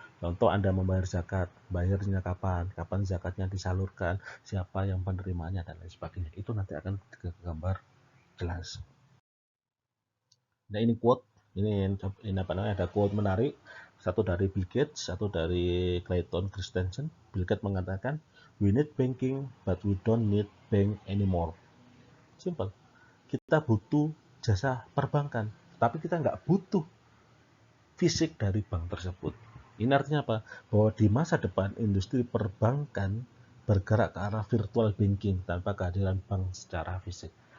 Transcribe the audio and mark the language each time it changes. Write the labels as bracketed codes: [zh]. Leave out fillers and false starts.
[id] Contoh Anda membayar zakat, bayarnya kapan zakatnya disalurkan, siapa yang penerimanya, dan lain sebagainya. Itu nanti akan digambar jelas. Nah ini quote, ini apa namanya, ada quote menarik, satu dari Bill Gates, satu dari Clayton Christensen. [en] Bill Gates [id] mengatakan, [en] we need banking but we don't need bank anymore. Simple. [id] Kita butuh jasa perbankan, tapi kita nggak butuh fisik dari bank tersebut. Ini artinya apa? Bahwa di masa depan industri perbankan bergerak ke arah virtual banking tanpa kehadiran bank secara fisik.